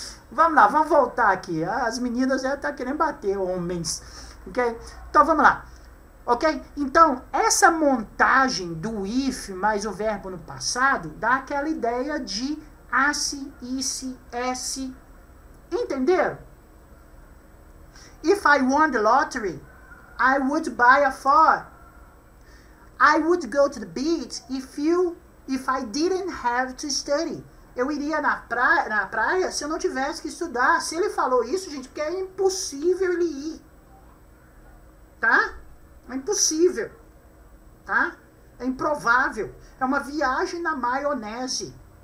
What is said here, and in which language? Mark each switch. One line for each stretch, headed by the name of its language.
Portuguese: Vamos lá, vamos voltar aqui. As meninas já estão querendo bater, homens. Ok? Então vamos lá. Ok? Então, essa montagem do if mais o verbo no passado dá aquela ideia de asse, isse, esse. Entenderam?
English: If I won the lottery, I would buy a farm. I would go to the beach if I didn't have to study.
Portuguese: Eu iria na praia se eu não tivesse que estudar. Se ele falou isso, gente, porque é impossível ele ir. Tá? É impossível. Tá? É improvável. É uma viagem na maionese.